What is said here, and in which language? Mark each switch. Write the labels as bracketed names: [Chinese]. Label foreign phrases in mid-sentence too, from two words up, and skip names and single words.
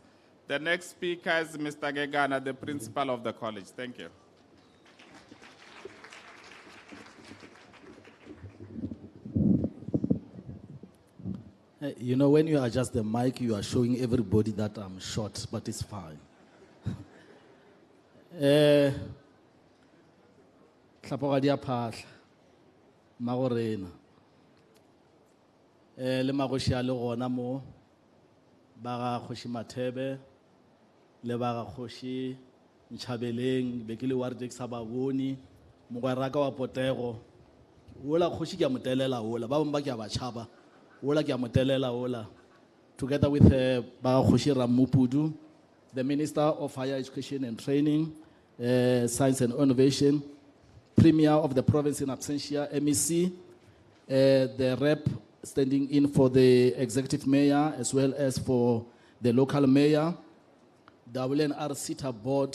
[English] The next speaker is Mr. Gegana, the principal of the college. Thank you. You know, when you adjust the mic, you are showing everybody that I'm short, but it's fine. [Northern Sotho] Tlhapogadi a phahla, magorena. Le magoshi a le gona mo, ba ga Kgoshi Mathebe, le ba ga Kgoshi Nchabeleng, be ke le Wardex sa ba bone, mogweraka wa Potego. Ola Kgoshi ke a mo telela ola, ba bang ba ke a ba tshaba. Ola ke a mo telela ola. [English] Together with ba Kgoshi Ramupudu, the Minister of Higher Education and Training, Science and Innovation, Premier of the Province in absentia, MEC, the rep standing in for the Executive Mayor as well as for the local mayor, W&RSETA board.